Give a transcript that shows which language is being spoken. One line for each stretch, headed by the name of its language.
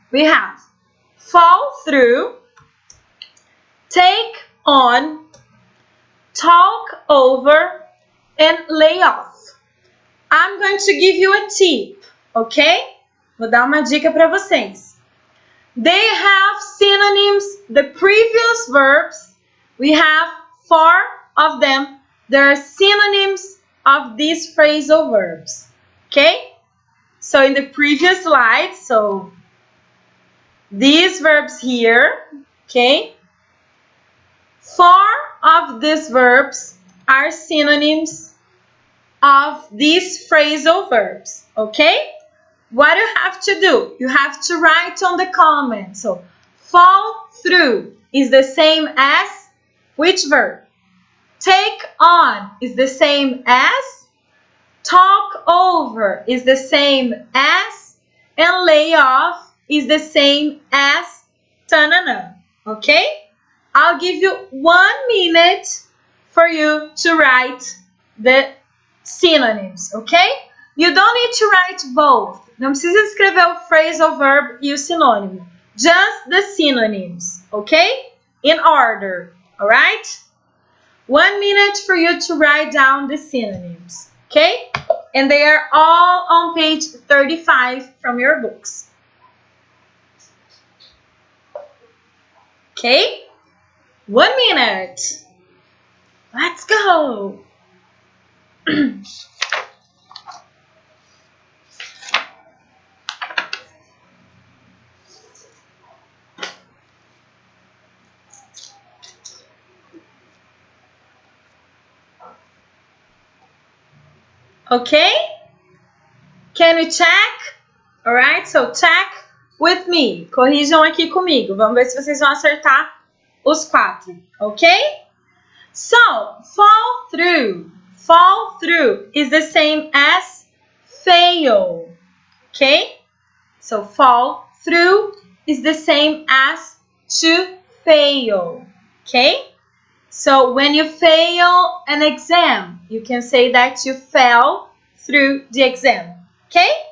English: We have fall through, take on, talk over, and lay off. I'm going to give you a tip, okay?
Portuguese: Vou dar uma dica para vocês.
English: They have synonyms, the previous verbs. We have 4 of them. There are synonyms of these phrasal verbs, okay? So in the previous slide, so these verbs here, okay? 4 of these verbs are synonyms of these phrasal verbs, okay? What you have to do, you have to write on the comment. So, fall through is the same as which verb? Take on is the same as, talk over is the same as, and lay off is the same as ta-na-na, okay? I'll give you 1 minute for you to write the synonyms, okay? You don't need to write both.
Portuguese: Não precisa escrever o phrasal verb e o sinônimo.
English: Just the synonyms, okay? In order, alright? 1 minute for you to write down the synonyms, okay? And they are all on page 35 from your books. Okay? 1 minute. Let's go. Okay? Can we check? Alright, so check with me.
Portuguese: Corrijam aqui comigo. Vamos ver se vocês vão acertar os 4.
English: Okay? So, fall through. Fall through is the same as fail. Okay? So, fall through is the same as to fail. Okay? So, when you fail an exam, you can say that you fell through the exam. Okay?